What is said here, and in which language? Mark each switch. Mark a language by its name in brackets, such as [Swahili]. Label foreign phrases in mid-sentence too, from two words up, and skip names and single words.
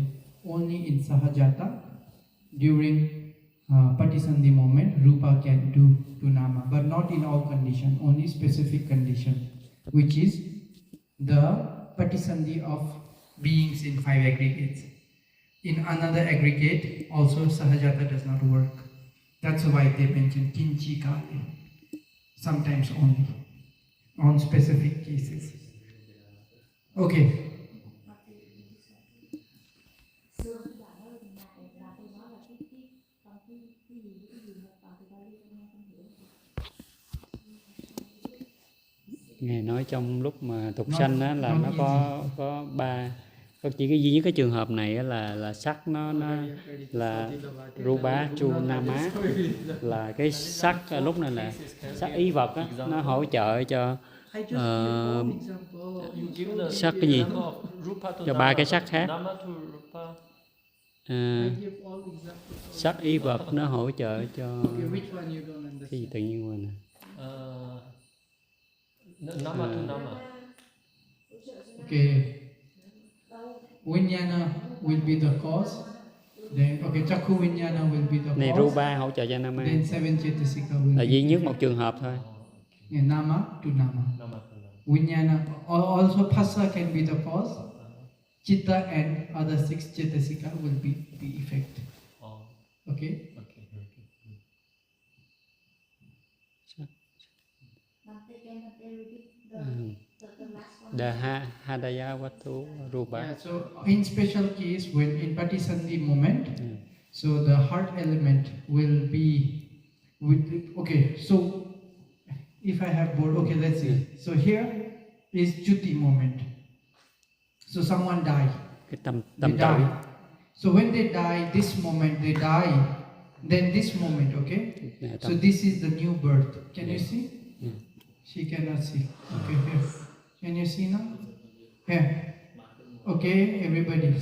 [English] Only in sahajata, during patisandhi moment, rupa can do to nama, but not in all condition, only specific condition, which is the patisandhi of beings in 5 aggregates. In another aggregate, also sahajata does not work. That's why they mention [Pali] kinchi kali, [English] sometimes only, on specific cases. Okay. [Vietnamese] Ngài nói trong lúc mà tục sanh á là nó có ba, có chỉ cái duy nhất cái trường hợp này á là sắc nó là [Pali] rupa chunama, [Vietnamese] là cái sắc lúc này là sắc ý vật á, nó hỗ trợ cho sắc cái gì, cho ba cái sắc khác. Sắc ý vật nó hỗ trợ cho cái gì tự nhiên quên nè. [English] Nama to nama. Okay. Vinyana will be the cause. Then okay, [Pali] Chakku Vinyana [English] will be the cause. [Vietnamese] Này rupa hỗ trợ cho nama. [English] Then 7 Chetasika will [Vietnamese] là [English] be [Vietnamese] duy nhất một trường hợp thôi. [English] Yeah, nama to nama. Vinyana also phassa can be the cause. Chitta and other 6 Chetasika will be the effect. Okay. The [Pali] hadaya vattu rupa. [English] Yeah, so in special case, when in patisandhi moment, so the heart element will be with. Okay, so if I have board, okay, let's see. So here is chuti moment. So someone die. [Vietnamese] Cái tâm [English] They [Vietnamese] tử. [English] die. So when they die, this moment they die. Then this moment, okay. So this is the new birth. Can you see? She cannot see. Okay, here. Can you see now? Here. Okay, everybody.